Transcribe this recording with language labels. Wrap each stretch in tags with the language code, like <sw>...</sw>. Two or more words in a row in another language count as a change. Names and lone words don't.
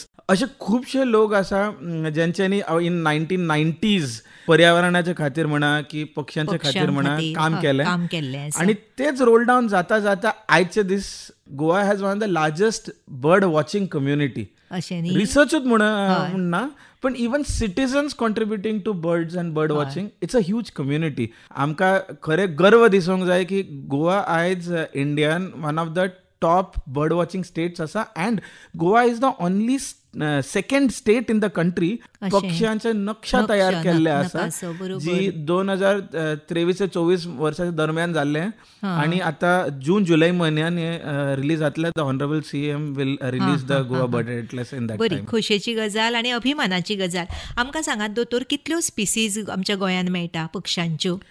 <kok>असे खुबशे लोक आसा जेंच्यांनी इन 1990s पर्यावरणाच्या खातीर म्हणा की पक्ष्यांच्या खातीर म्हणा काम केलें आनी तेच रोल डावन जाता जाता आयचे दीस</kok> <en>Goa has one of the largest bird watching community.</en> <kok>रिसर्चूच म्हणना पण</kok> <en>even citizens contributing to birds and bird watching, it's a huge community.</en> <kok>आमकां खरें गर्व दिसूंक जाय की गोवा आयज इंडियान</kok> <en>one of the top bird watching states</en> <kok>आसा</kok> <en>and Goa is the only second state in the country</en> <kok>पक्ष्यांचे नक्षा तयार केल्ले आसा जी 2023-24 वर्साच्या दरम्यान जाल्ले आनी आता जून जुलै म्हयन्यान रिलीज जातले.</kok> <en>The honourable CM will release the Goa bird atlas in that time.</en> <kok>बरी खोशेची गजाल आनी अभिमानाची गजाल. आमकां सांगात दोतोर, कितल्यो स्पिसीज आमच्या गोंयान मेळटा पक्ष्यांच्यो?</kok>